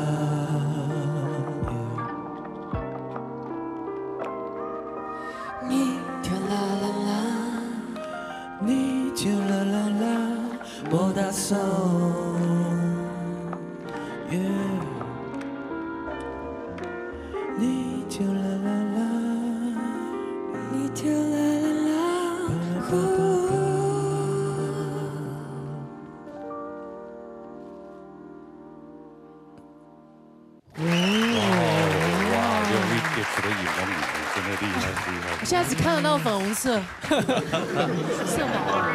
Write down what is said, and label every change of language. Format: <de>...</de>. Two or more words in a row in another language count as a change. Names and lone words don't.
<zh>你就啦啦啦，你就啦啦啦，莫打手。你就啦啦啦，你就啦啦啦，真的厉害厉害！我现在只看得到粉红色，色毛</zh>